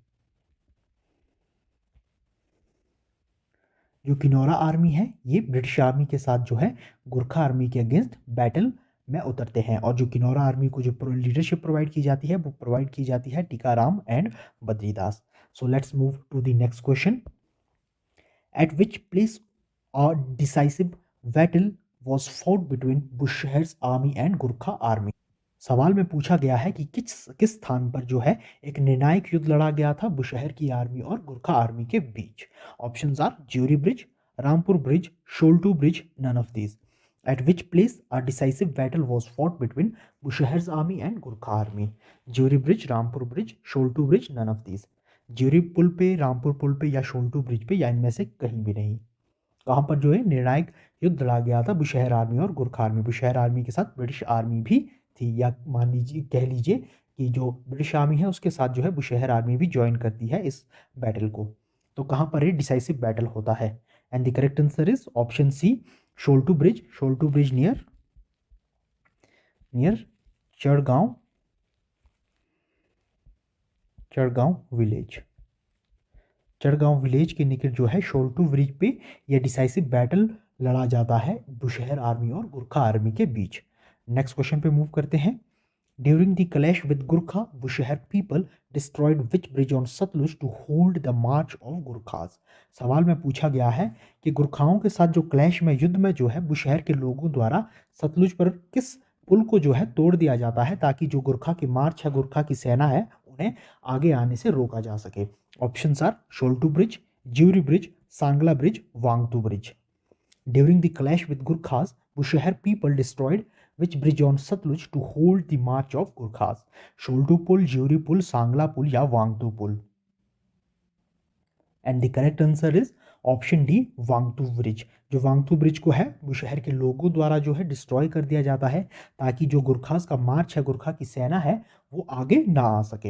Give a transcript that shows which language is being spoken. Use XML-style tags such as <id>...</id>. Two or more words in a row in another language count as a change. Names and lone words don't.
<hi>जो किनोरा आर्मी है ये ब्रिटिश आर्मी के साथ जो है गुरखा आर्मी के</hi> <en>against battle</en> <hi>में उतरते हैं, और जो किनोरा आर्मी को जो</hi> <en>leadership provide</en> <hi>की जाती है वो प्रोवाइड की जाती है टीकाराम एंड बद्रीदास।</hi> <en>So let's move to the next question. At which place a decisive battle was fought between Bushahr's army and Gurkha army.</en> <hi>सवाल में पूछा गया है कि किस स्थान पर जो है एक निर्णायक युद्ध लड़ा गया था बुशहर की आर्मी और गुरखा आर्मी के बीच।</hi> <en>Options are Jeori bridge, Rampur bridge, Sholtu bridge, none of these. At which place a decisive battle was fought between Bushahr's army and Gurkha army. Jeori bridge, Rampur bridge, Sholtu bridge, none of these.</en> <hi>ज्यूरी पुल पे, रामपुर पुल पे या शोल्टू ब्रिज पे या इनमें से कहीं भी नहीं। कहाँ पर जो है निर्णायक युद्ध लड़ा गया था बुशहर आर्मी और गुरखा आर्मी। बुशहर आर्मी के साथ ब्रिटिश आर्मी भी थी, या मान लीजिए कह लीजिए कि जो ब्रिटिश आर्मी है उसके साथ जो है बुशहर आर्मी भी ज्वाइन करती है इस बैटल को। तो कहाँ पर ये</hi> <en>decisive battle</en> <hi>होता है?</hi> <en>And the correct answer is option C, Sholtu bridge. Sholtu bridge near Chadhgaon village.</en> <hi>चढ़गांव विलेज के निकट जो है शोल्टू ब्रिज पे यह</hi> <en>decisive battle</en> <hi>लड़ा जाता है बुशहर आर्मी और गुरखा आर्मी के बीच। नेक्स्ट क्वेश्चन पे मूव करते हैं।</hi> <en>During the clash with Gurkha Bushahr people destroyed which bridge on Satluj to hold the march of Gurkhas.</en> <hi>सवाल में पूछा गया है कि गुरखाओं के साथ जो क्लैश में युद्ध में जो है बुशहर के लोगों द्वारा सतलुज पर किस पुल को जो है तोड़ दिया जाता है ताकि जो गुरखा की मार्च है, गुरखा की सेना है, उन्हें आगे आने से रोका जा सके।</hi> <en>Options are Sholtu bridge, Jeori bridge, Sangla bridge, Wangtu bridge. During the clash with Gurkhas Bushahr people destroyed which bridge on Satluj to hold the march of Gurkhas?</en> <hi>शोल्टू पुल, ज्यूरी पुल, सांगला पुल या वांगतू पुल।</hi> <en>And the correct answer is option D, Wangtu bridge.</en> <hi>जो वांगतू ब्रिज को है बुशहर के लोगों द्वारा जो है डिस्ट्रॉय कर दिया जाता है ताकि जो गुरखास का मार्च है, गुरखा की सेना है, वो आगे ना आ सके।</hi>